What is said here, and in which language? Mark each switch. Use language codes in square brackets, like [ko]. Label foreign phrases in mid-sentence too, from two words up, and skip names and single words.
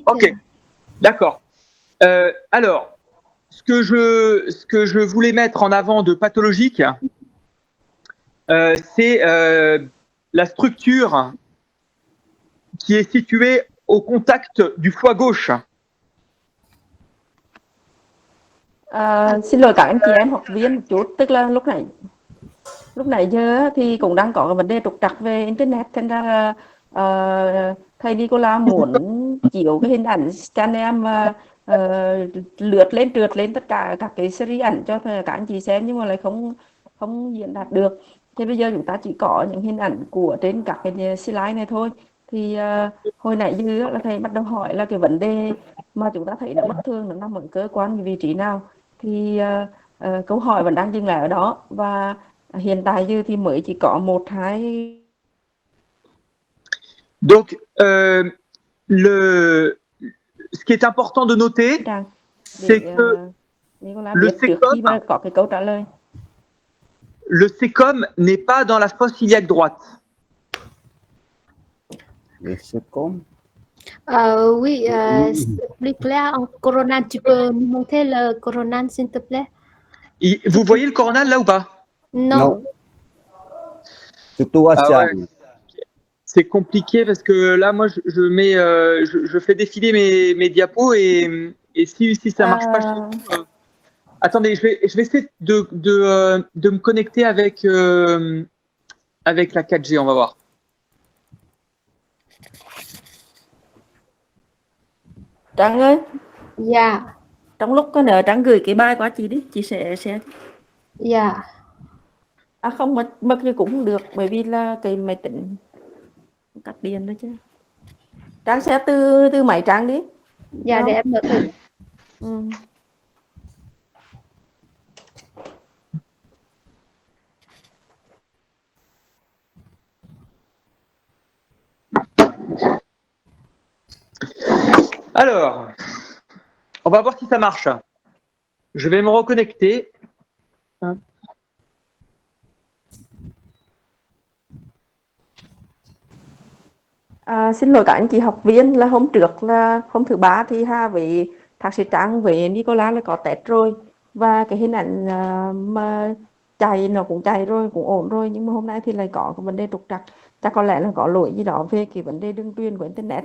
[fr] Ok, d'accord. Alors, ce que je voulais mettre en avant de pathologique, c'est la structure qui est située au contact du foie gauche. [vi] Xin lỗi các anh chị em học viên một chút, tức là lúc nãy giờ thì cũng đang có cái vấn đề trục trặc về internet, thành ra thầy Nicola muốn chiếu cái hình ảnh scanner và lướt lên trượt lên tất cả các cái series ảnh cho các anh chị xem, nhưng mà lại không diễn đạt được. Thì bây giờ chúng ta chỉ có những hình ảnh của trên các cái slide này thôi. Thì hồi nãy giờ là thầy bắt đầu hỏi là cái vấn đề mà chúng ta thấy nó bất thường nó nằm ở cơ quan cái vị trí nào. Thì câu hỏi vẫn đang dừng lại ở đó, và hiện tại giờ thì mới chỉ có 1-2. [fr] Donc, ce qui est important de noter, Trang c'est [vi] để [fr] que Nicolas le [vi] biết trước khi mà SECOM, có cái câu trả lời. [fr] le SECOM n'est pas dans la fosse iliaque droite. C'est comme Oui, s'il te plaît, en coronal, tu peux me montrer le coronal, s'il te plaît? Vous voyez le coronal là ou pas? Non. surtout Ah ASEAN. ouais. C'est compliqué parce que là, moi, je mets, je fais défiler mes diapos et si ça marche pas chez vous, attendez, je vais essayer de me connecter avec la 4G, on va voir. [vi] Trang ơi, Dạ, trong lúc có nợ Trang gửi cái bài qua chị đi, chị sẽ dạ, không mà cũng không được, bởi vì là cái máy tính cắt điện đó chứ. Trang sẽ từ máy Trang đi. dạ, để em mở thử. Ừ. [fr] Alors, on va voir si ça marche. Je vais me reconnecter. [vi] Xin lỗi các anh chị học viên, là hôm trước là hôm thứ ba thì Hà với thạc sĩ Trang với Nicola là có test rồi, và cái hình ảnh mà chạy nó cũng chạy rồi, cũng ổn rồi, nhưng mà hôm nay thì lại có cái vấn đề trục trặc, chắc có lẽ là có lỗi gì đó về cái vấn đề đường truyền của internet.